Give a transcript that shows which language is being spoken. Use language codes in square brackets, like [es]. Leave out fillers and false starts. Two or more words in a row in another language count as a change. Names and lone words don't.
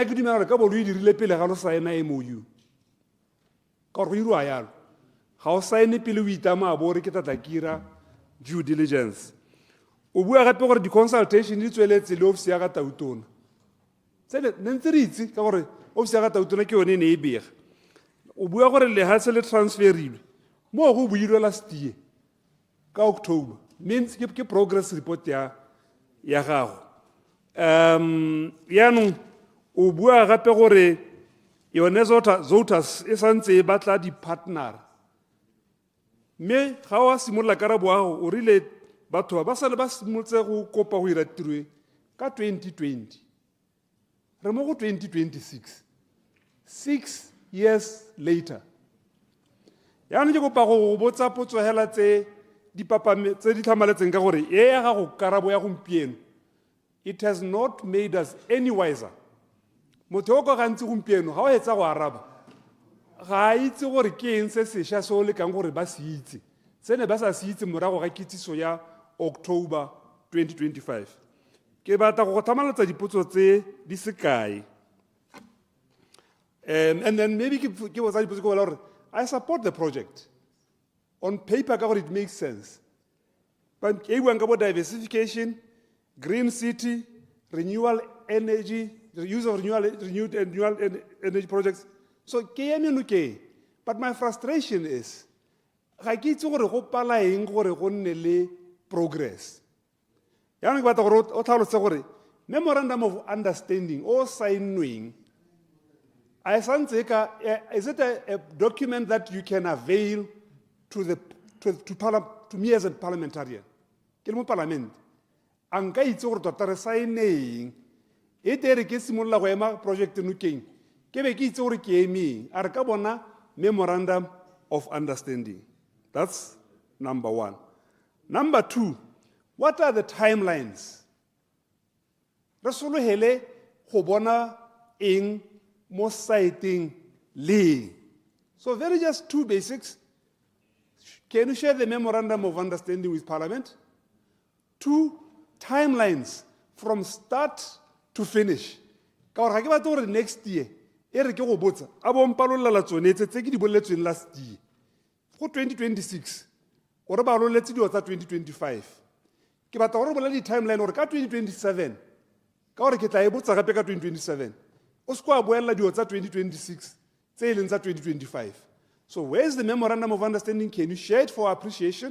[tn] ke dumela ka bo lo dirile pele ga lo saena MOU ka go irwa yalo ga o saene pele o itama bo re ke tla kira [en] due diligence [tn] o bua gape gore di consultation di tsweletse le ofisi ya ga Tautona tsele ntse re itse ka gore ofisi ya ga Tautona ke yone ne e bega o bua gore le ha se le transferilwe mo go builwe [en] last year [tn] ka October means ke [en] progress report [tn] ya gago yaanong o bua gape gore yone ZODAS e santse e batla di partner me ga wa simolola karabo wa gago o rile batho ba sale ba simolotse go kopa go ira tiro ka 2020 re mo go 2026 [en] 6 years later [tn] yaanong ke kopa go botsa potso hela tse di tlhamaletseng ka gore e ya gago karabo ya gompieno [en] it has not made us any wiser. [tn] Motho o ka gantsi gompieno ga o etsa go araba ga a itse gore ke eng se sešwa se o lekang gore ba se itse se ne ba sa se itse morago ga kitsiso ya October 2025. Ke batla go tlhamaletsa dipotso tse di se kae. [en] And then maybe [tn] ke botsa dipotso ke bolela gore [en] I support the project. On paper [tn] ka gore [en] it makes sense. But [tn] ke buang ka bo [en] diversification, green city, renewal energy, the use of renewed energy projects. [tn] So ke eme nokeng. [en] But my frustration is [tn] ga ke itse gore go pala eng gore go nne le progress. Yaanong ke batla gore o tlhalose gore [en] memorandum of understanding [tn] o signweng [en] is it a document that you can avail to me as a parliamentarian? [tn] Ke le mo parliament. Anka itse gore tota re signeng e tere ke simolola go ema project nokeng ke be ke itse gore ke emeng a re ka bona [en] memorandum of understanding. That's number one. Number two, what are the timelines? [tn] Re sologele go bona eng mo citing le. [en] So very just two basics. Can you share the memorandum of understanding with Parliament? Two, timelines from start to finish. [tn] Ka gore ga ke batla gore [en] next year [tn] e re ke go botsa a bo mpalolela tsone tse ke di boletsweng [en] last year [tn] go 2026 gore ba roletse dio tsa 2025. Ke batla gore bolela di timeline gore ka 2027 ka gore ke tla e botsa gape ka 2027 o se kwa boela dio tsa 2026 tse e leng tsa 2025. [en] So where's the memorandum of understanding? Can you share it for appreciation?